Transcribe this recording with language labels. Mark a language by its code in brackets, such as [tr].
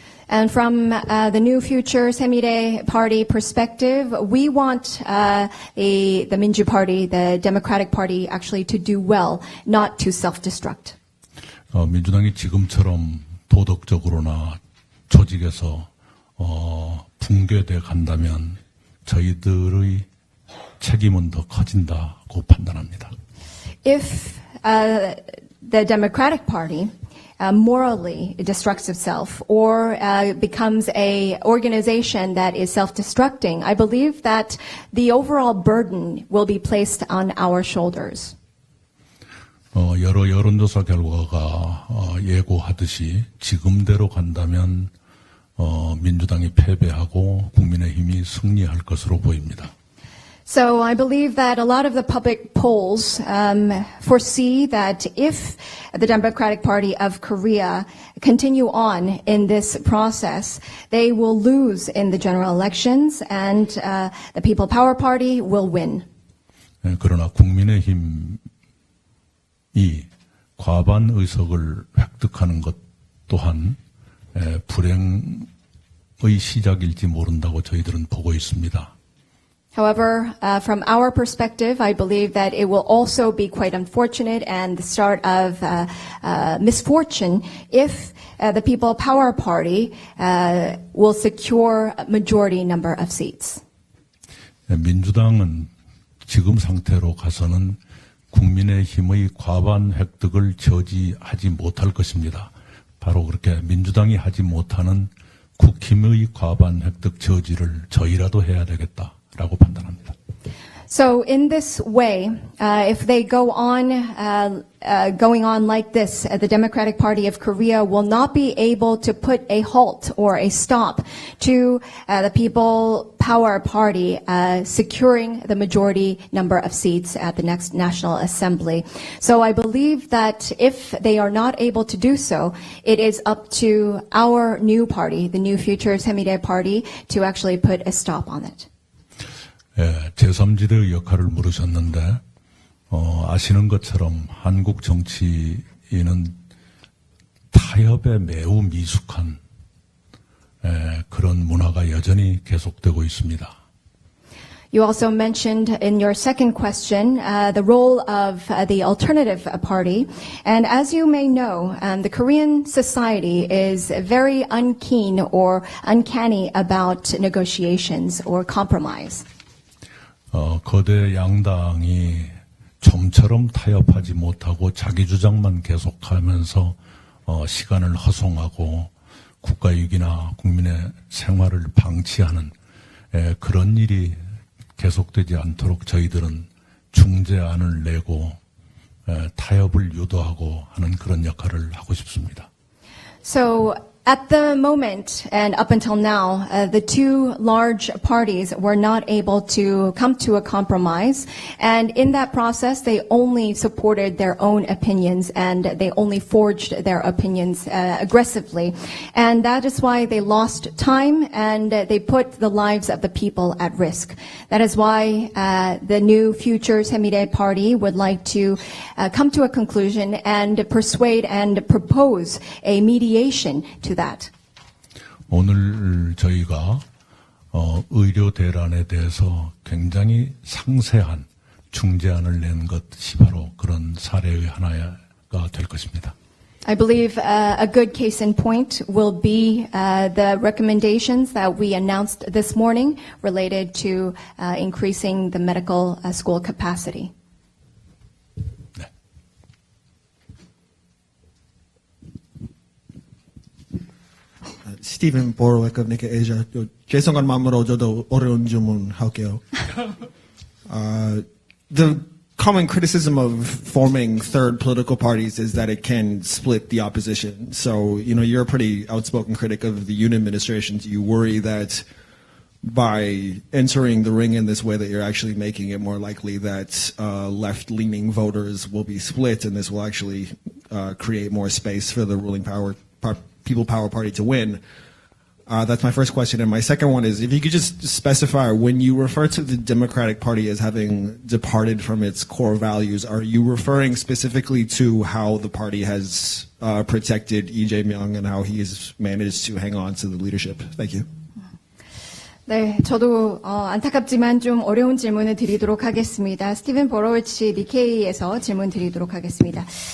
[en] And from the New Future 새미래 Party perspective, we want the Minju Party, the Democratic Party, actually to do well, not to self-destruct. [ko] 민주당이 지금처럼 도덕적으로나 조직에서 붕괴돼 간다면 저희들의 책임은 더 커진다고 판단합니다. [en] If the Democratic Party morally destructs itself or becomes a organization that is self-destructing, I believe that the overall burden will be placed on our shoulders. [ko] 여러 여론조사 결과가 예고하듯이 지금대로 간다면 민주당이 패배하고 국민의힘이 승리할 것으로 보입니다. [en] So I believe that a lot of the public polls foresee that if the Democratic Party of Korea continue on in this process, they will lose in the general elections and the People Power Party will win. [ko] 그러나 국민의힘이 과반 의석을 획득하는 것 또한 불행의 시작일지 모른다고 저희들은 보고 있습니다. [en] However, from our perspective, I believe that it will also be quite unfortunate and the start of misfortune if the People Power Party will secure a majority number of seats. [ko] 민주당은 지금 상태로 가서는 국민의힘의 과반 획득을 저지하지 못할 것입니다. 바로 그렇게 민주당이 하지 못하는 국힘의 과반 획득 저지를 저희라도 해야 되겠다라고 판단합니다. [en] So in this way, if they go on going on like this, the Democratic Party of Korea will not be able to put a halt or a stop to the People Power Party securing the majority number of seats at the next National Assembly. So I believe that if they are not able to do so, it is up to our new party, the New Future 새미래 Party, to actually put a stop on it. [ko] 제3지대의 역할을 물으셨는데 아시는 것처럼 한국 정치인은 타협에 매우 미숙한 그런 문화가 여전히 계속되고 있습니다. [en] You also mentioned in your second question the role of the alternative party. And as you may know, the Korean society is very unkeen or uncanny about negotiations or compromise. [ko] 거대 양당이 좀처럼 타협하지 못하고 자기 주장만 계속하면서 시간을 허송하고 국가이익이나 국민의 생활을 방치하는 그런 일이 계속되지 않도록 저희들은 중재안을 내고 타협을 유도하고 하는 그런 역할을 하고 싶습니다. [en] So At the moment and up until now, the two large parties were not able to come to a compromise. And in that process, they only supported their own opinions and they only forged their opinions aggressively. And that is why they lost time and they put the lives of the people at risk. That is why the new future 새로운미래 party would like to come to a conclusion and persuade and propose a mediation to that. [ko] 오늘 저희가 의료 대란에 대해서 굉장히 상세한 중재안을 낸 것이 바로 그런 사례의 하나가 될 것입니다. [en] I believe a good case in point will be the recommendations that we announced this morning related to increasing the medical school capacity. [ko] 스티븐 보로웨크 니케 에이저 죄송한 마음으로 저도 어려운 질문 할게요. [en] The common criticism of forming third political parties is that it can split the opposition. So, you're a pretty outspoken critic of the Yoon administration. Do you worry that by entering the ring in this way that you're actually making it more likely that left-leaning voters will be split and this will actually create more space for the ruling People Power Party to win? That's my first question. And my second one is, if you could just specify, when you refer to the Democratic Party as having departed from its core values, are you referring specifically to how the party has protected Lee Jae-myung and how he has managed to hang on to the leadership? Thank you. [ko] 네, 저도 안타깝지만 좀 어려운 질문을 드리도록 하겠습니다. 스티븐 보로위치 니케이에서 질문 드리도록 하겠습니다.